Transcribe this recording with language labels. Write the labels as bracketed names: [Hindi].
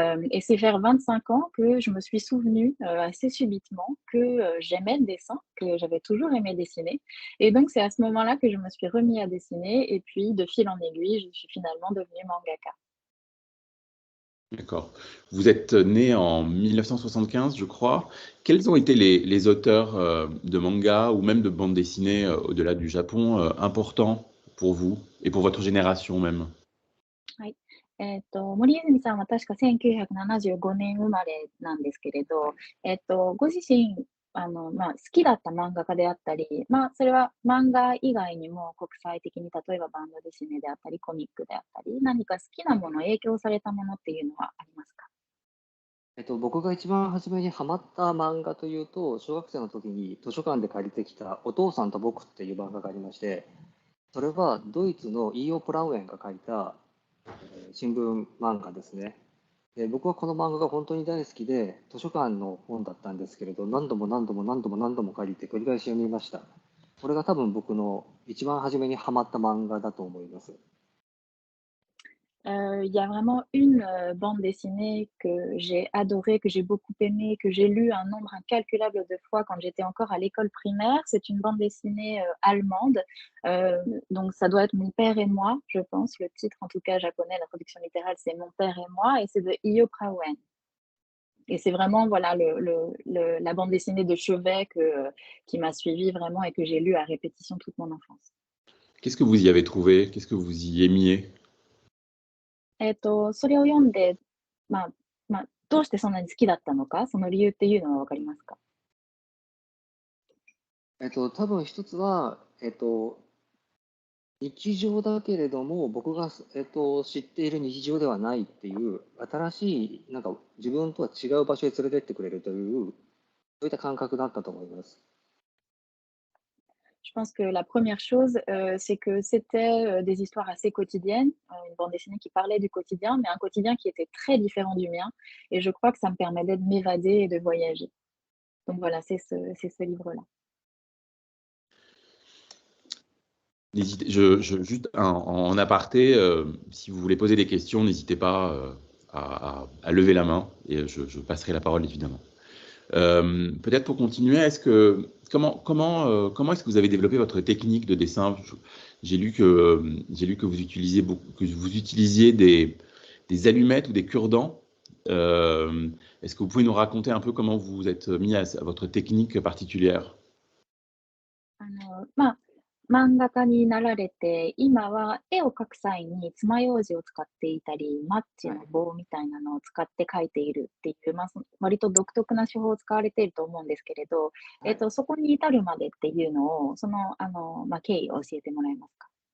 [French] Et c'est vers 25 ans que je me suis souvenue, assez subitement que, j'aimais le dessin, que j'avais toujours aimé dessiner et donc c'est à ce moment-là que je me suis remis à dessiner et puis de fil en aiguille, je suis finalement devenue mangaka. d'accord. Vous êtes né en 1975, je crois. Quels ont été les auteurs de manga ou même de bande dessinée au-delà du Japon importants pour vous et pour votre génération même? はい。 [Japanese] 森泉さんは確か1975年生まれなんですけれど、ご自身、好きだった漫画家であったり、それは漫画以外にも国際的に例えばバンドデシネであったり、コミックであったり、何か好きなもの、影響されたものっていうのはありますか？僕が一番初めにハマった漫画というと、小学生の時に図書館で借りてきたお父さんと僕っていう漫画がありまして、それはドイツのイーオ・プラウエンが書いた新聞漫画ですね。で、僕はこの漫画が本当に大好きで、図書館の本だったんですけれど、何度も借りて繰り返し読みました。これが多分僕の一番初めにハマった漫画だと思います。 [French] Il y a vraiment une, bande dessinée que j'ai adorée, que j'ai beaucoup aimée, que j'ai lue un nombre incalculable de fois quand j'étais encore à l'école primaire. C'est une bande dessinée, allemande, donc ça doit être Mon père et moi, je pense. Le titre, en tout cas japonais, la traduction littérale, c'est Mon père et moi et c'est de Iyo Prawen et c'est vraiment, voilà, la bande dessinée de chevet qui m'a suivie vraiment et que j'ai lue à répétition toute mon enfance. Qu'est-ce que vous y avez trouvé? Qu'est-ce que vous y aimiez? [Japanese] それを読んで、まあどうしてそんなに好きだったのか、その理由っていうのは分かりますか？多分一つは、日常だけれども、僕が、知っている日常ではないっていう、新しい、なんか自分とは違う場所へ連れてってくれるという、そういった感覚だったと思います。 [French] Je pense que la première chose, c'est que c'était, des histoires assez quotidiennes, une bande dessinée qui parlait du quotidien, mais un quotidien qui était très différent du mien et je crois que ça me permettait de m'évader et de voyager. Donc voilà, c'est ce livre-là. N'hésitez, juste en aparté, si vous voulez poser des questions, n'hésitez pas à lever la main et je passerai la parole évidemment. Peut-être pour continuer, comment est-ce que vous avez développé votre technique de dessin? J'ai lu que vous utilisiez des allumettes ou des cure-dents. Est-ce que vous pouvez nous raconter un peu comment vous vous êtes mis à votre technique particulière? [Japanese] 漫画家になられて、今は絵を描く際に爪楊枝を使っていたり、マッチはい。の棒みたいなのを使って描いているっていう、割と独特な手法を使われていると思うんですけれど、はい。そこに至るまでっていうのを、経緯を教えてもらえますか？